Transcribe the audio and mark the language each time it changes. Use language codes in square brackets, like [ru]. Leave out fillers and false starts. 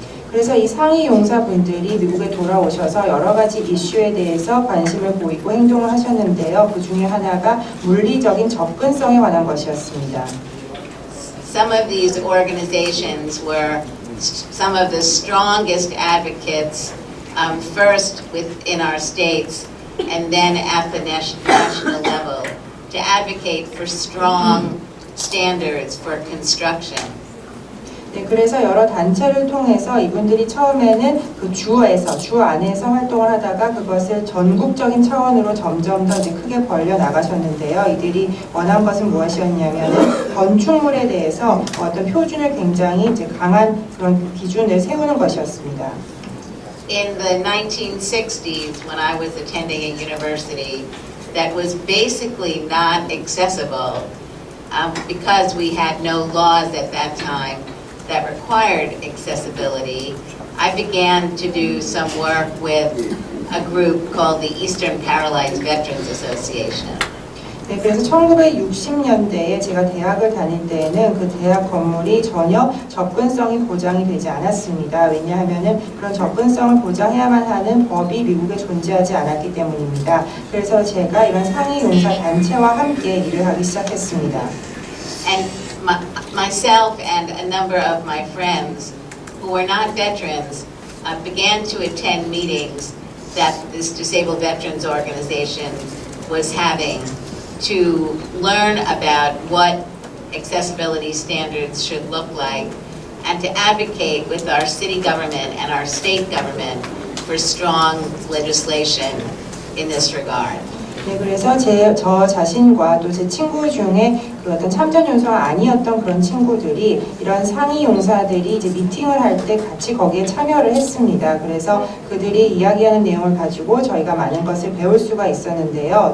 [ko] 그래서 이 상위 용사분들이 미국에 돌아오셔서 여러 가지 이슈에 대해서 관심을 보이고 행동을 하셨는데요. 그 중에 하나가 물리적인 접근성에 관한 것이었습니다. [en] Some of these organizations were some of the strongest advocates, first within our states and then at the national level, to advocate for strong standards for construction. [ko] 네, 그래서 여러 단체를 통해서 이분들이 처음에는 그 주 안에서 활동을 하다가 그것을 전국적인 차원으로 점점 더 이제 크게 벌려 나가셨는데요. 이들이 원한 것은 무엇이었냐면은 건축물에 대해서 어떤 표준을 굉장히 이제 강한 그런 기준을 세우는 것이었습니다. [en] In the 1960s, when I was attending a university that was basically not accessible, because we had no laws at that time that required accessibility, I began to do some work with a group called the Eastern Paralyzed Veterans Association. [ko] 네, 그래서 1960년대에 제가 대학을 다닐 때에는 그 대학 건물이 전혀 접근성이 보장이 되지 않았습니다. 왜냐하면은 그런 접근성을 보장해야만 하는 법이 미국에 존재하지 않았기 때문입니다. 그래서 제가 이런 상위 용사 단체와 함께 일을 하기 시작했습니다. [en] And myself and a number of my friends who were not veterans began to attend meetings that this Disabled Veterans Organization was having to learn about what accessibility standards should look like and to advocate with our city government and our state government for strong legislation in this regard. [ko] 네, 그래서 저 자신과 또 제 친구 중에 그 어떤 참전 용사가 아니었던 그런 친구들이 이런 상위 용사들이 이제 미팅을 할 때 같이 거기에 참여를 했습니다. 그래서 그들이 이야기하는 내용을 가지고 저희가 많은 것을 배울 수가 있었는데요.